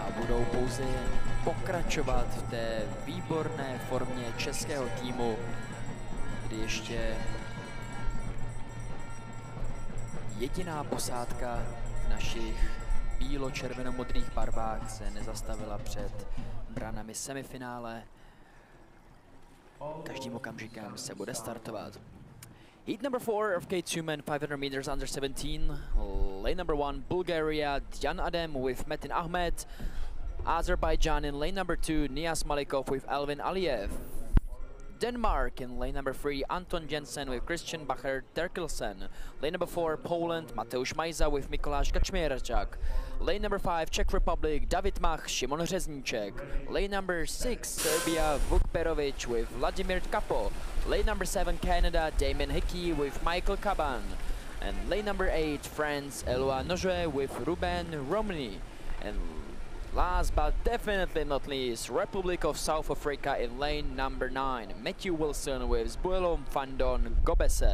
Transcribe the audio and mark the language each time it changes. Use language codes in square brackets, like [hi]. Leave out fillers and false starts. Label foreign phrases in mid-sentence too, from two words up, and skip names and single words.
[cs] budou pouze pokračovat v té výborné formě českého týmu, kdy ještě jediná posádka v našich bílo-červeno-modrých barvách se nezastavila před branami semifinále. Každým okamžikem se bude startovat. [en] Heat number 4 of K2 men 500 meters under 17. Lane number 1, Bulgaria, Jan Adem with Metin Ahmed. Azerbaijan in lane number 2, Nias Malikov with Elvin Aliyev. Denmark in lane number 3, Anton Jensen with Christian Bacher Terkelsen. Lane number 4, Poland, Mateusz Majza with Mikoláš Kaczmierczak. Lane number 5, Czech Republic, David Mach, Šimon Řezníček. Lane number 6, Serbia, Vuk Perovic with Vladimir Kapo. Lane number 7, Canada, Damien Hickey with Michael Caban. And lane number 8, France, Eloi Noje with Ruben Romney. And last but definitely not least, Republic of South Africa in lane number 9, Matthew Wilson with Zbuelom Fandon Gobese.